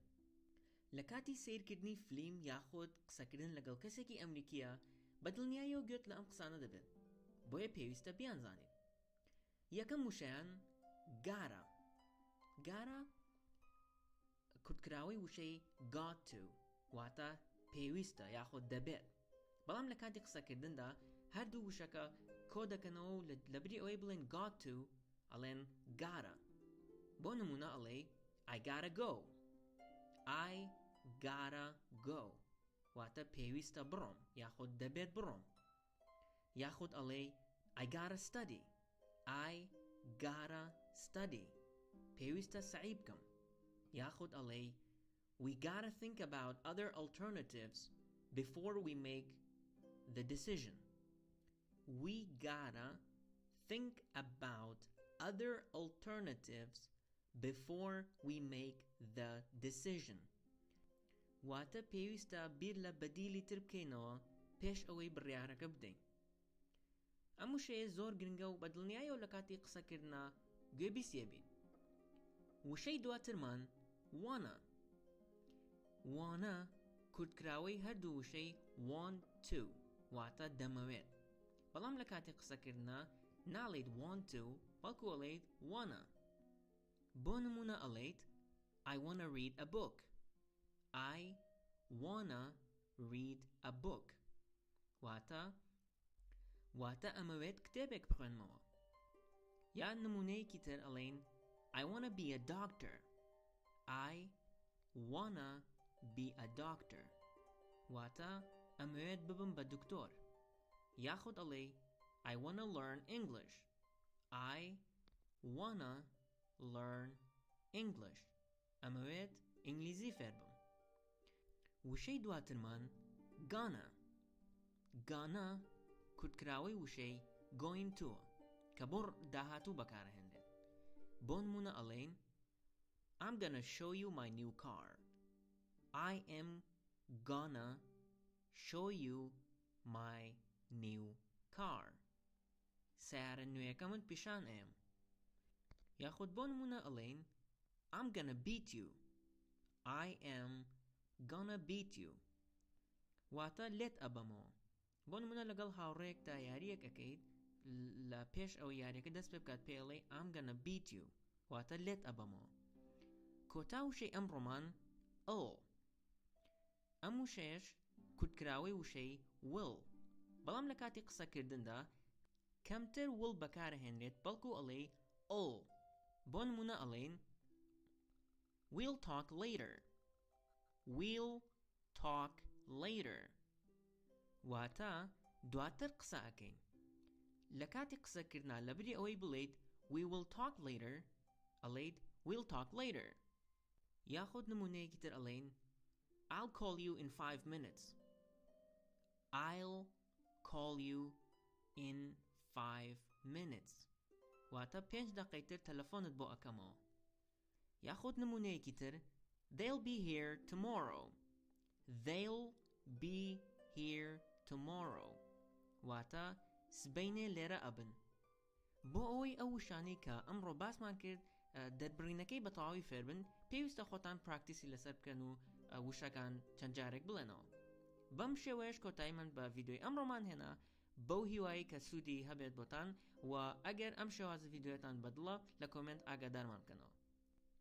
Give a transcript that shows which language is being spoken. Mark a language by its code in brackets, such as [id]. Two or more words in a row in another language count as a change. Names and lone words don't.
[ckb] لە کاتی سیرکردنی فلیم یاخود قسەکردن لەگەڵ کەسێکی ئەمریکیە بەدڵنیاییەوە گوێت لە ئەم قسانە دەبێت، بۆیە پێویستە بیانزانیت. یەکەم وشەیان گارە. گارە کورتکراوەی وشەی [en] got to [ckb] واتە پێویستە یاخود دەبێت، بەڵام لە کاتی قسەکردندا هەردوو وشەکە کۆ دەکەنەوە و لە بری ئەوەی بڵێن [en] got to [ckb] ئەڵێن گارە. بۆ نمونە ئەڵێ [en] I gotta go. I gotta go [ckb] واتە پێویستە بڕۆم یاخود دەبێت بڕۆم. یاخود ئەڵێ [en] I gotta study. I gotta study [ckb] پێویستە سعی بکەم. یاخود ئەڵێ [en] we gotta think about other alternatives before we make the decision. We gotta think about other alternatives before we make the decision. [ckb] واتە پێویستە بیر لە بەدیلی تر بکەینەوە پێش ئەوەی بڕیارەکە بدەین. ئەم وشەیە زۆر گرنگە و بەدڵنیاییەوە لە کاتی قسەکردنا گوێبیستیە بین. وشەی دواترمان wanna. wanna کورتکراوەی هەردوو وشەی [en] want to [ckb] واتە دەمەوێت، بەڵام لە کاتی قسەکردنا ناڵێیت [en] want to [ckb] بەڵکو ئەڵێیت wanna. بۆ نمونە ئەڵێیت [en] I wanna read a book. I wanna read a book [ckb] واتە ئەمەوێت کتێبێک بخوێنمەوە. یان نمونەیەکی تر ئەڵێن [en] I wanna be a doctor. I wanna be a doctor [ckb] واتە ئەمەوێت ببم بە دکتۆر. یاخود ئەڵێ [en] I wanna learn English. I wanna learn English [ckb] ئەمەوێت ئینگلیزی فێر بم. وشەی دواترمان gonna. gonna کورتکراوەی وشەی [en] going to [ckb] کە بۆ داهاتوو بەکارهێنرێت. بۆ نمونە ئەڵێن [en] I'm gonna show you my new car. I am gonna show you my new car. [ckb] سیارە نوێیەکەمت پیشان ئێم. یاخود بۆ نمونە ئەڵێن [en] I'm gonna beat you. I am gonna beat you [ckb] واتە لێت ئەبەمەوە. بۆ نمونە لەگەڵ هاوڕێیەکدا یاریەک ئەەکەیت، لە پێش ئەو یاریەکە دەست پێ بکات پێڵێ [en] I'm gonna beat you [ckb] واتە لێت ئەبەمەوە. کۆتا وشەی ئەمڕۆمان ئەم وشەیەش کورتکراوەی وشەی will، بەڵام لە کاتی قسەکردندا کەمتر will بەکارهێنرێت بەڵکو ئەڵێ بۆ نمونە ئەڵێن [en] We'll talk later. We'll talk later [ckb] واتە دواتر قسە ئەکەین. لە کاتی قسەکردنا لە بری ئەوەی بڵێیت [en] We will talk later [ckb] ئەڵێیت [en] We'll talk later. [ckb] یاخود نمونەیەکی تر ئەڵێن [en] I'll call you in 5 minutes. I'll call you in 5 minutes [ckb] واتە 5 دقەی تر تەلەفۆنت بۆ ئەکەمەوە. یاخود نمونەیەکی تر [en] They'll be here tomorrow. They'll be here tomorrow [ckb] واتە سبەینێ لێرە ئەبن. بۆ ئەوەی ئەو وشانەی کە ئەمڕۆ باسمان کرد دەربڕینەکەی بە تەواوی فێربن، پێویستە خۆتان پراکتیسی لەسەر بکەن و وشەکان چەند جارێک بڵێنەوە. بەم شێوەیەش کۆتاییمان بە ڤیدیۆی ئەمڕۆمان هێنا، بەو هیوایی کە سوودی هەبێت بۆتان و ئەگەر ئەم شێوازە ڤیدیۆتان بەدڵە لە کۆمنت ئاگادارمان بکەنەوە.